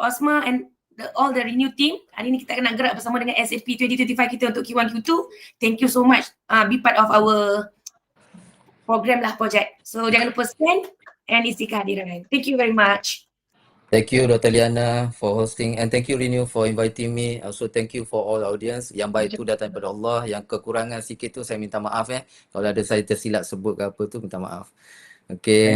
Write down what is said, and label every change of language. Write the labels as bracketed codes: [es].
[en] Osma and all the ReNeU team. [ms] Hari ini kita akan nak gerak bersama dengan SAP 2025 kita untuk Q1, Q2. [en] Thank you so much. Be part of our program lah, project. So [ms] jangan lupa [en] scan and [ms] isi kehadiran. [en] Thank you very much. Thank you Dr. Liana for hosting and thank you ReNeU for inviting me. Also thank you for all audience. [ms] Yang baik tu datang daripada Allah, yang kekurangan sikit tu saya minta maaf Kalau ada saya tersilap sebut ke apa tu, minta maaf. Okay.